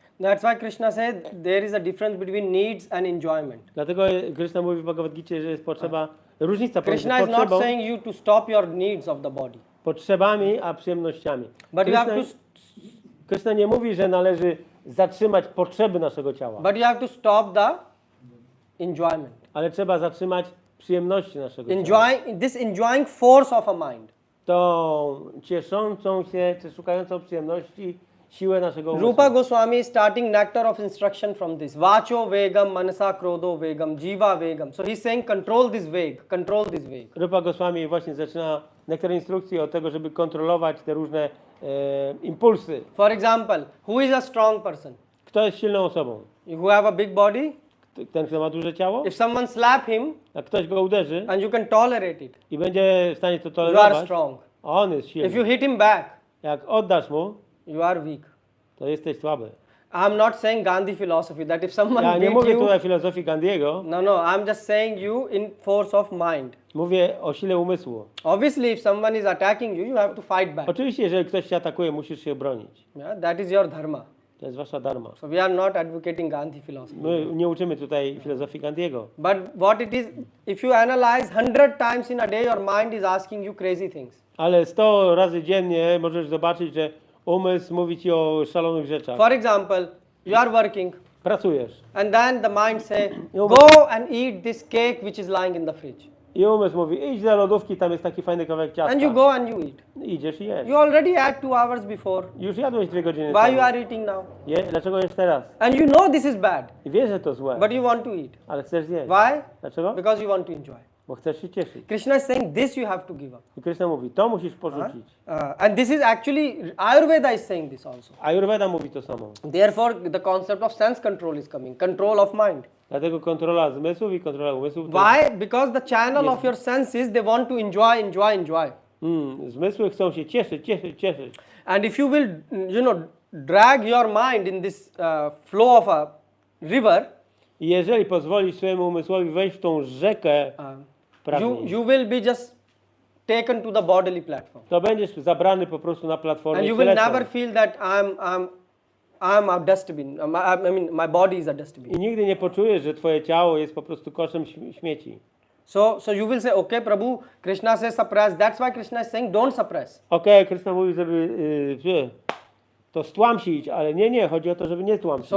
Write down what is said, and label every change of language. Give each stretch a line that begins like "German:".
English: That's why Krishna said there is a difference between needs and enjoyment.
Polish: Dlatego Krishna mówi w Bhagavad Gicie, że jest potrzeba, różnica pomiędzy
English: Krishna is not saying you to stop your needs of the body.
Polish: potrzebami a przyjemnościami.
English: But you have to,
Polish: Krishna nie mówi, że należy zatrzymać potrzeby naszego ciała,
English: but you have to stop the enjoyment.
Polish: ale trzeba zatrzymać przyjemności naszego ciała.
English: This enjoying force of a mind.
Polish: tą cieszącą się, czy szukającą przyjemności siłę naszego umysłu.
English: Rupa Goswami is starting nectar of instruction from this.
Sanskrit: Vacho vegam, manasa krodho vegam, jiva vegam.
English: So he's saying control this veg, control this veg.
Polish: Rupa Goswami właśnie zaczyna nektar instrukcji od tego, żeby kontrolować te różne impulsy.
English: For example, who is a strong person?
Polish: Kto jest silną osobą?
English: Who have a big body?
Polish: Ten, kto ma duże ciało?
English: If someone slap him
Polish: Jak ktoś go uderzy
English: and you can tolerate it,
Polish: i będzie w stanie to
English: you are
Polish: tolerować,
English: strong.
Polish: a on jest
English: If you
Polish: silny.
English: hit him back,
Polish: Jak oddasz mu,
English: you are weak.
Polish: to jesteś słaby.
English: I'm not saying Gandhi philosophy that if someone
Polish: Ja nie
English: beat
Polish: mówię
English: you,
Polish: tutaj filozofii Gandhiego,
English: no, I'm just saying you in force of mind.
Polish: mówię o sile umysłu.
English: Obviously, if someone is attacking you, you have to fight back.
Polish: Oczywiście, jeżeli ktoś cię atakuje, musisz się bronić.
English: Yeah, that is your dharma.
Polish: To jest wasza dharma.
English: So we are not advocating Gandhi philosophy.
Polish: My nie uczymy tutaj filozofii Gandhiego.
English: But what it is, if you analyze 100 times in a day, your mind is asking you crazy things.
Polish: Ale 100 razy dziennie możesz zobaczyć, że umysł mówi ci o szalonych rzeczach.
English: For example, you are working
Polish: Pracujesz
English: and then the mind say, go and eat this cake which is lying in the fridge.
Polish: i umysł mówi, idź do lodówki, tam jest taki fajny kawałek ciasta.
English: And you go and you eat.
Polish: Idziesz i jesz.
English: You already had 2 hours before.
Polish: Już jadłeś 2 godziny
English: Why you
Polish: temu.
English: are eating now?
Polish: Dlaczego jesz teraz?
English: And you know this is bad,
Polish: I wiesz, że to złe,
English: but you want to eat.
Polish: ale chcesz zjeść.
English: Why?
Polish: Dlaczego?
English: Because you want to enjoy.
Polish: Bo chcesz się cieszyć.
English: Krishna is saying this you have to give up.
Polish: I Krishna mówi, to musisz porzucić.
English: And this is actually, Ayurveda is saying this also.
Polish: Ayurveda mówi to samo.
English: Therefore, the concept of sense control is coming, control of mind.
Polish: Dlatego kontrola zmysłów i kontrola umysłów.
English: Why? Because the channel of your senses, they want to enjoy.
Polish: Zmysły chcą się cieszyć.
English: And if you will, drag your mind in this flow of a river,
Polish: I jeżeli pozwolisz swojemu umysłowi wejść w tą rzekę pragnień,
English: you will be just taken to the bodily platform.
Polish: to będziesz zabrany po prostu na platformę
English: And you will
Polish: cielesną.
English: never feel that I'm a dustbin. I mean, my body is a dustbin.
Polish: I nigdy nie poczujesz, że twoje ciało jest po prostu koszem śmieci.
English: So you will say, okay, Prabhu, Krishna says suppress. That's why Krishna is saying don't suppress.
Polish: Okej, Krishna mówi, żeby to stłamsić, ale nie, chodzi o to, żeby nie tłamsić.